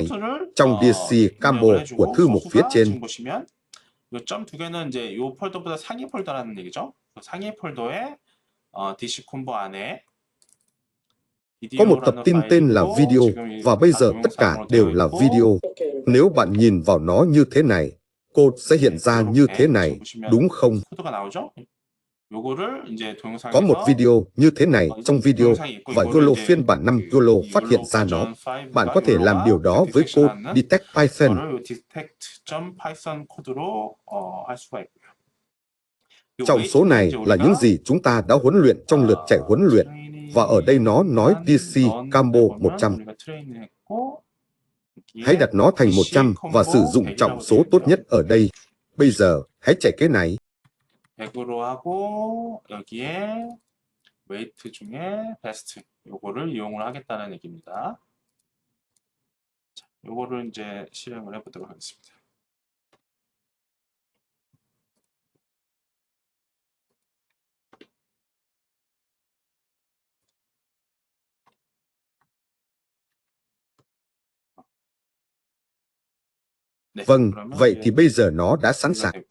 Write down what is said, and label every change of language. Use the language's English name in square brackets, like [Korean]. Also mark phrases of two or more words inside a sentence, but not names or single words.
[Vietnamese] Trong DC Cambo của thư mục phía trên, có một tập tin tên là video, và bây giờ tất cả đều là video. Nếu bạn nhìn vào nó như thế này, code sẽ hiện ra như thế này, đúng không? [Korean] 요거를 이제 [Vietnamese] Có [Korean] 동영상에서 [Vietnamese] một video như thế này trong video và Golo phiên bản 5 Golo phát hiện ra nó. Bạn có thể làm điều đó với code Detect Python. [Korean] 이거를 detect.python 코드로 할 수가 있고요. [Vietnamese] Trong số này là những gì chúng ta đã huấn luyện trong lượt chạy huấn luyện. Và ở đây nó nói DC Combo 100. Hãy đặt nó thành 100 và sử dụng trọng số tốt nhất ở đây. Bây giờ, hãy chạy cái này. [Korean] 100으로 하고 여기에 웨이트 중에 베스트 요거를 이용을 하겠다는 얘기입니다. 자, 요거를 이제 실행을 해보도록 하겠습니다. [Vietnamese] Vâng, vậy thì bây giờ nó đã sẵn sàng.